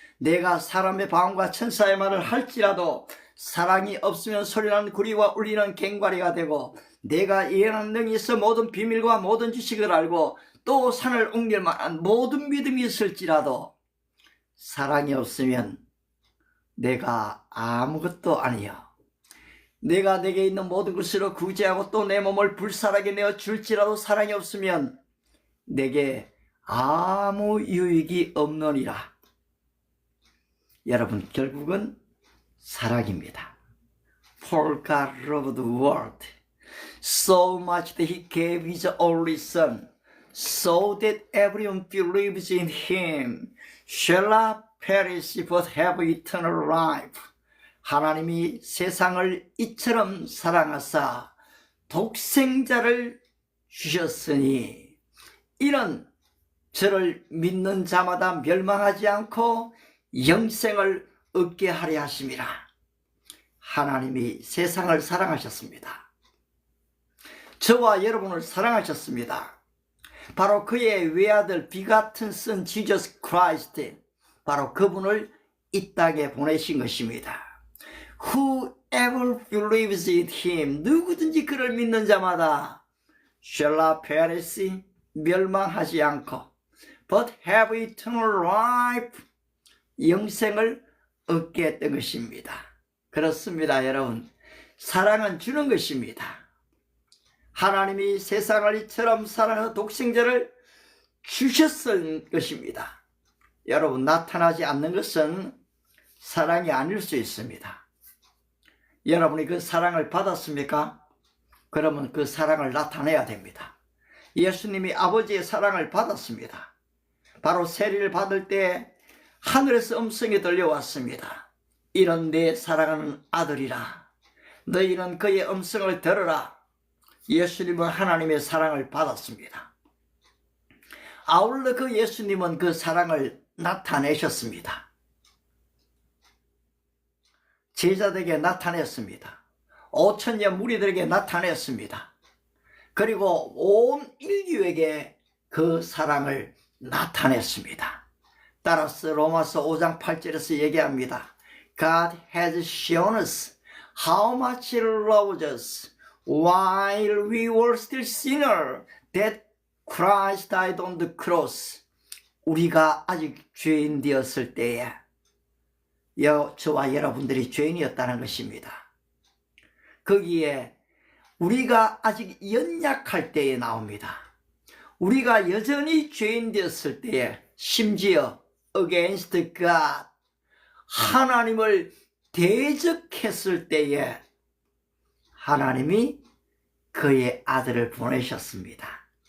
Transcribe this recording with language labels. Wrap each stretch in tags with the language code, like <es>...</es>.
<ko>내가 사람의 방언과 천사의 말을 할지라도 사랑이 없으면 소리나는 구리와 울리는 갱과리가 되고 내가 예언하는 능이 있어 모든 비밀과 모든 지식을 알고 또 산을 옮길 만한 모든 믿음이 있을지라도 사랑이 없으면 내가 아무것도 아니요. 내가 내게 있는 모든 것으로 구제하고 또 내 몸을 불살하게 내어 줄지라도 사랑이 없으면 내게 아무 유익이 없느니라. 여러분 결국은 사랑입니다.</ko> <en>For God loved the world so much that he gave his only son so that everyone believes in him shall not perish but have eternal life.</en> <ko>하나님이 세상을 이처럼 사랑하사 독생자를 주셨으니 이는 저를 믿는 자마다 멸망하지 않고 영생을 얻게 하려 하심이라. 하나님이 세상을 사랑하셨습니다. 저와 여러분을 사랑하셨습니다. 바로 그의 외아들 비같은</ko> <en>son Jesus Christ,</en> <ko>바로 그분을 이 땅에 보내신 것입니다.</ko> <en>Whoever believes in him,</en> <ko>누구든지 그를 믿는 자마다</ko> <en>shall not perish,</en> <ko>멸망하지 않고</ko> <en>but have eternal life,</en> <ko>영생을 얻게 했던 것입니다. 그렇습니다. 여러분 사랑은 주는 것입니다. 하나님이 세상을 이처럼 사랑하는 독생자를 주셨을 것입니다. 여러분 나타나지 않는 것은 사랑이 아닐 수 있습니다. 여러분이 그 사랑을 받았습니까? 그러면 그 사랑을 나타내야 됩니다. 예수님이 아버지의 사랑을 받았습니다. 바로 세리를 받을 때 하늘에서 음성이 들려왔습니다. 이는 내 사랑하는 아들이라. 너희는 그의 음성을 들으라. 예수님은 하나님의 사랑을 받았습니다. 아울러 그 예수님은 그 사랑을 나타내셨습니다. 제자들에게 나타냈습니다. 5천여 무리들에게 나타냈습니다. 그리고 온 인류에게 그 사랑을 나타냈습니다. 따라서 로마서 5장 8절에서 얘기합니다.</ko> <en>God has shown us how much He loves us while we were still sinners that Christ died on the cross.</en> <ko>우리가 아직 죄인 되었을 때에 저와 여러분들이 죄인이었다는 것입니다. 거기에 우리가 아직 연약할 때에 나옵니다. 우리가 여전히 죄인 되었을 때에 심지어</ko> <en>against God,</en> <ko>하나님을 대적했을 때에 하나님이 그의 아들을 보내셨습니다.</ko>